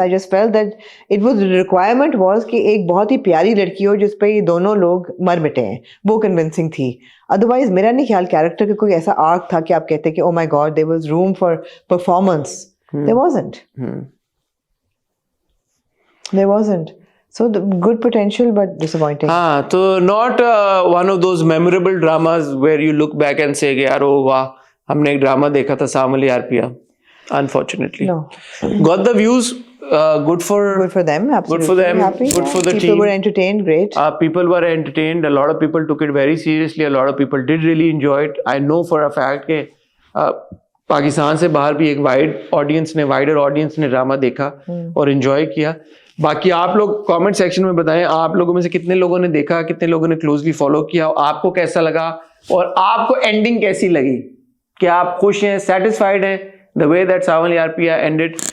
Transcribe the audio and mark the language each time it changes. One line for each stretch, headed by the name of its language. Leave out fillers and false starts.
English: I just felt that it was requirement was
Hindi: कि एक बहुत ही प्यारी लड़की हो जिस पे ये दोनों लोग मर मिटे हैं, वो कन्विंसिंग थी। अदरवाइज मेरा नहीं ख्याल कैरेक्टर का कोई ऐसा आर्क था कि आप कहते कि
English: Oh my God there was room for performance. There wasn't, there wasn't. So the good potential but disappointing. हाँ, तो not one of those memorable dramas where you look back and say
Hindi: यार ओ वाह हमने एक ड्रामा देखा था
English: सावल यार पिया। Unfortunately, no. Got the views. Good for them. Absolutely. Good for them. Happy. Good for the team. People were entertained. Great. People were entertained. A lot of people took it very seriously. A lot of people did really enjoy it. I know for a fact
Hindi: कि पाकिस्तान से बाहर भी एक wider audience ने drama देखा और enjoy किया। बाकी आप लोग कमेंट सेक्शन में बताएं, आप लोगों में से कितने लोगों ने देखा, कितने लोगों ने क्लोजली फॉलो किया, आपको कैसा लगा और आपको एंडिंग कैसी लगी, क्या आप खुश हैं, सेटिस्फाइड हैं द वे दैट सावल यार पिया एंडेड?